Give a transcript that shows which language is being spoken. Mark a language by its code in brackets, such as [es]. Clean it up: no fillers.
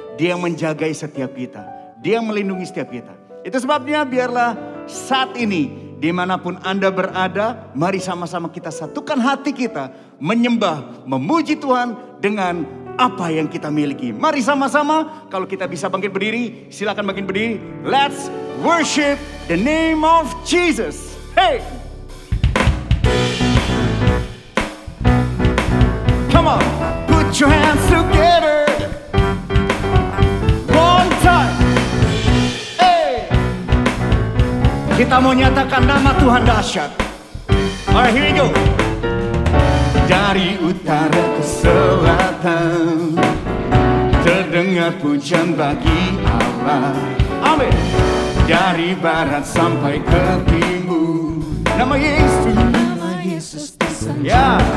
[id] Dia yang menjagai setiap kita. Dia yang melindungi setiap kita. Itu sebabnya biarlah saat ini dimanapun Anda berada, mari sama-sama kita satukan hati kita menyembah, memuji Tuhan dengan apa yang kita miliki. Mari sama-sama, kalau kita bisa bangkit berdiri, silakan bangkit berdiri. [en] Let's worship the name of Jesus. Hey! Come on, put your hands together. One time. Hey! [id] Kita mau nyatakan nama Tuhan dahsyat. [en] Alright, here we go. [id] Dari utara ke selatan terdengar pujian bagi Allah. Amin. Dari barat sampai ke timur, nama Yesus. Ya.